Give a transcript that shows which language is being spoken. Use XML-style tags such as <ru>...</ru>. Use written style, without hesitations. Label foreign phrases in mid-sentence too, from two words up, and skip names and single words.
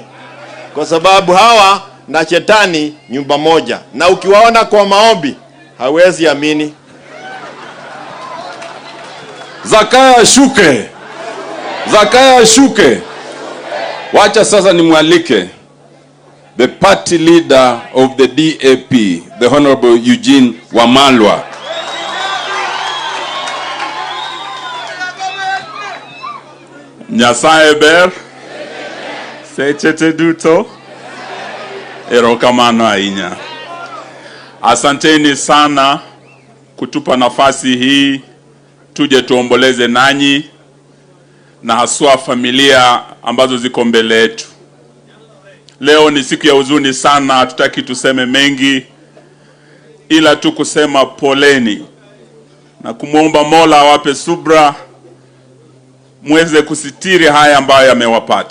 <sw>Kwa sababu hawa na shetani nyumba moja. Na ukiwaona kwa maombi hawezi amini. Zakaya shuke. Zakaya shuke. Wacha sasa nimwalike</sw> <en>the party leader of the DAP, the Honorable Eugene Wamalwa.</en> <luo>Nyasaye ber. Sechete duto. Erokamano ahinya.</luo> <sw>Asanteni sana kutupa nafasi hii tuje tuomboleze nanyi na haswa familia ambazo ziko mbele yetu. Leo ni siku ya huzuni sana, hatutaki tuseme mengi ila tu kusema poleni na kumuomba Mola awape subra muweze kusitiri haya ambayo yamewapata.</sw>